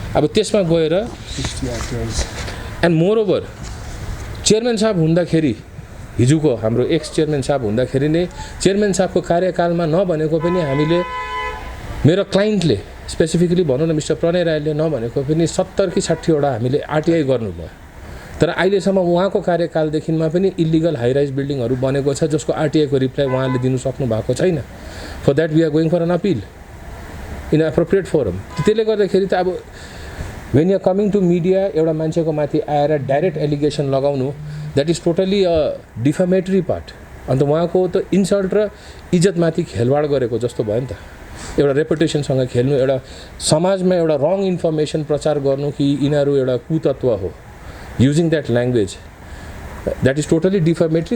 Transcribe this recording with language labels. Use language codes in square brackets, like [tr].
[ne] अब त्यसमा गएर एन्ड मोर ओभर चेयरम्यान साहब हुँदाखेरि, हिजोको हाम्रो एक्स चेयरम्यान साहब हुँदाखेरि नै चेयरम्यान साहबको कार्यकालमा नभनेको पनि हामीले, मेरो क्लाइन्टले स्पेसिफिकली भनौँ न मिस्टर प्रणय राईले नभनेको पनि 70 कि 60 वटा हामीले आरटीआई गर्नुभयो, तर अहिलेसम्म उहाँको कार्यकालदेखिमा पनि इलिगल हाइराइज बिल्डिङहरू बनेको छ जसको आरटीआईको रिप्लाई उहाँले दिनु सक्नु भएको छैन। [en] For that we are going for an appeal in appropriate forum. [ne] त्यसले गर्दाखेरि त अब [en] when you are coming to media, [ne] एउटा मान्छेको माथि आएर डाइरेक्ट एलिगेसन लगाउनु, [en] That is totally a defamatory part. [ne] अन्त उहाँको त इन्सल्ट र इज्जतमाथि खेलवाड गरेको जस्तो भयो नि त, एउटा रेपुटेसनसँग खेल्नु, एउटा समाजमा एउटा रङ इन्फर्मेसन प्रचार गर्नु कि यिनीहरू एउटा कुतत्व हो, [en] Using that language, that is totally defamatory.